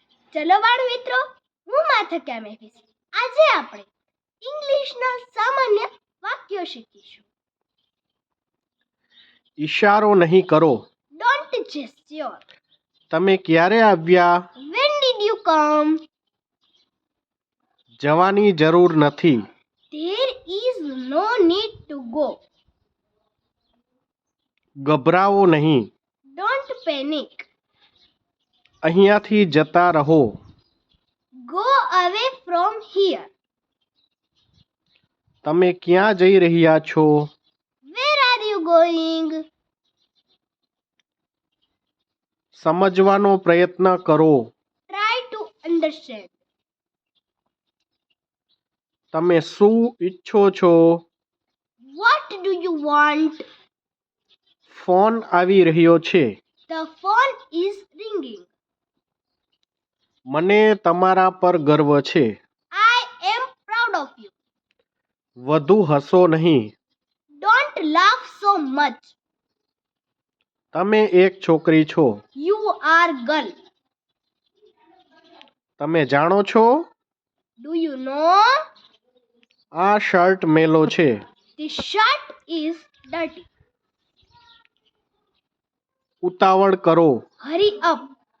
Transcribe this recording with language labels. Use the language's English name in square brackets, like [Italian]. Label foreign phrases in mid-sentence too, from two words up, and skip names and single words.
[Gujarati] ચલો બાળ મિત્રો, હું માથક્યા મહેફિઝ. આજે આપણે ઇંગ્લિશના સામાન્ય વાક્યો શીખીશું. ઈશારો નહીં કરો. [English] Don't gesture. [Gujarati] તમે ક્યારે આવ્યા? [English] When did you come? [Gujarati] જવાની જરૂર નથી. [English] There is no need to go. [Gujarati] ગભરાવો નહીં. [English] Don't panic. [Gujarati] અહીંયાથી જતા રહો. [English] Go away from here. [Gujarati] તમે ક્યાં જઈ રહ્યા છો? [English] Where are you going? [Gujarati] સમજવાનો પ્રયત્ન કરો. [English] Try to understand. [Gujarati] તમે શું ઈચ્છો છો? [English] What do you want? [Gujarati] ફોન આવી રહ્યો છે. [English] The phone is ringing. [Gujarati] મને તમારા પર ગર્વ છે. [English] I am proud of you. [Gujarati] વધુ હસો નહીં. [English] Don't laugh so much. [Gujarati] તમે એક છોકરી છો. [English] You are girl. [Gujarati] તમે જાણો છો? [English] Do you know? [Gujarati] આ શર્ટ મેલો છે. [English] This shirt is dirty. [Gujarati] ઉતાવળ કરો. [English] Hurry up.